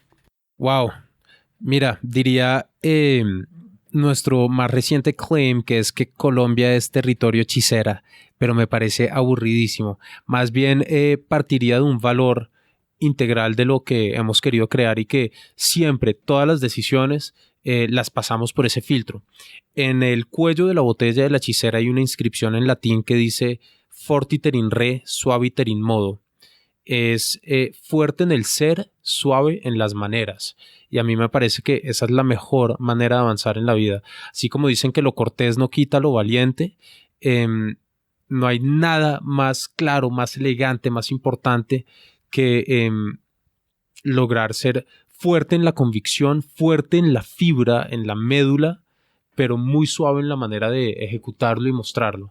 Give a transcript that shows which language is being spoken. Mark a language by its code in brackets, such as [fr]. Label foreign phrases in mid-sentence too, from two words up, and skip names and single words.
[es] Wow, mira, diría nuestro más reciente claim, que es que Colombia es territorio hechicera, pero me parece aburridísimo. Más bien partiría de un valor integral de lo que hemos querido crear y que siempre todas las decisiones las pasamos por ese filtro. En el cuello de la botella de la hechicera hay una inscripción en latín que dice [la] fortiter in re, suaviter in modo. [es] Es fuerte en el ser, suave en las maneras. Y a mí me parece que esa es la mejor manera de avanzar en la vida. Así como dicen que lo cortés no quita lo valiente, no hay nada más claro, más elegante, más importante que lograr ser fuerte en la convicción, fuerte en la fibra, en la médula, pero muy suave en la manera de ejecutarlo y mostrarlo.